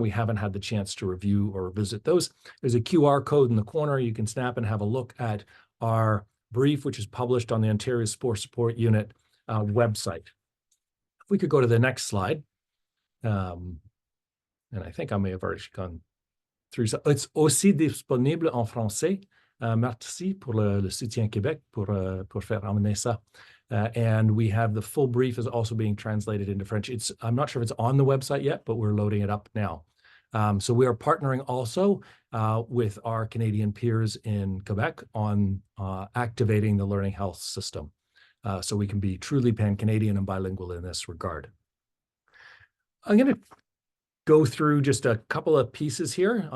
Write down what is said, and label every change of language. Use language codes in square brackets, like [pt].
[en] We haven't had the chance to review or visit those. There's a QR code in the corner. You can snap and have a look at our brief, which is published on the Ontario Sports Support Unit website. If we could go to the next slide. And I think I may have already gone through. It's [fr] aussi disponible en français. Merci pour le soutien Québec pour faire amener ça. [en] And we have the full brief is also being translated into French. I'm not sure if it's on the website yet, but we're loading it up now. So we are partnering also with our Canadian peers in Quebec on activating the learning health system. So we can be truly pan-Canadian and bilingual in this regard. I'm going to go through just a couple of pieces here.